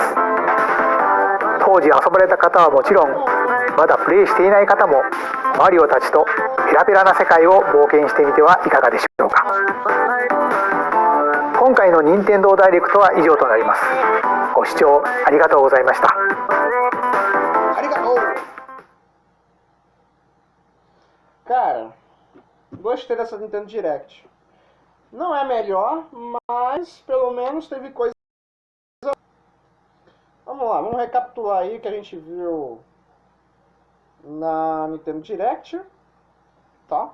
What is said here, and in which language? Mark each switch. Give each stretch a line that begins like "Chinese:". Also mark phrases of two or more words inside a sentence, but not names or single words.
Japanese: 当時遊ばれた方はもちろん、まだプレイしていない方もマリオたちとペラペラな世界を冒険してみてはいかがでしょうか。今回の任天堂ダイレクトは以上となります。ご視聴ありがとうございました。
Portuguese: Cara, gostei dessa Nintendo Direct. Não é melhor, mas pelo menos teve coisa. Vamos lá, vamos recapitular aí o que a gente viu na Nintendo Direct, tá?